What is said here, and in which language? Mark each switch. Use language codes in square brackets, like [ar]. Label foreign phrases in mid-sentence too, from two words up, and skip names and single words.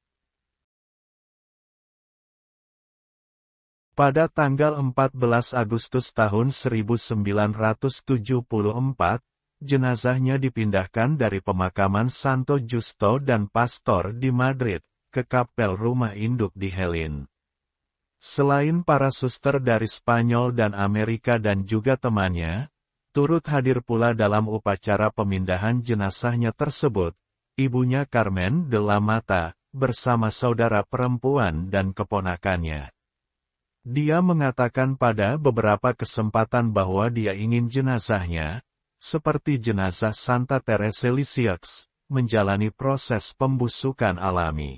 [id] Pada tanggal 14 Agustus tahun 1974, jenazahnya dipindahkan dari pemakaman Santo Justo dan Pastor di Madrid, ke kapel rumah induk di Helin. Selain para suster dari Spanyol dan Amerika dan juga temannya, turut hadir pula dalam upacara pemindahan jenazahnya tersebut, ibunya Carmen de la Mata, bersama saudara perempuan dan keponakannya. Dia mengatakan pada beberapa kesempatan bahwa dia ingin jenazahnya, seperti jenazah Santa Teresa Lisieux, menjalani proses pembusukan alami.